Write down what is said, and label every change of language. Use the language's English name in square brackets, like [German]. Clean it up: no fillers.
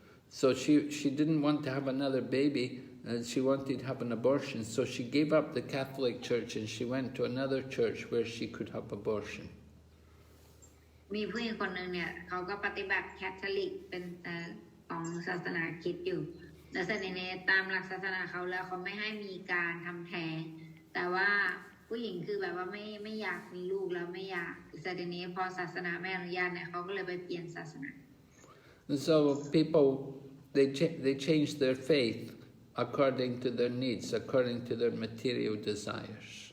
[English] So she didn't want to have another baby, and she wanted to have an abortion. So she gave up the Catholic Church and she went to another church where she could have abortion. [Thai] มีผู้หญิงคนหนึ่งเนี่ยเขาก็ปฏิบัติแคทอลิกเป็นของศาสนาคริสต์อยู่แต่ในนี้ตามหลักศาสนาเขาแล้วเขาไม่ให้มีการทำแท้งแต่ว่าผู้หญิงคือแบบว่าไม่อยากมีลูกแล้วไม่อยากแต่ในนี้พอศาสนาไม่อนุญาตเนี่ยเขาก็เลยไปเปลี่ยนศาสนา [English] And so people they change their faith according to their needs, according to their material desires.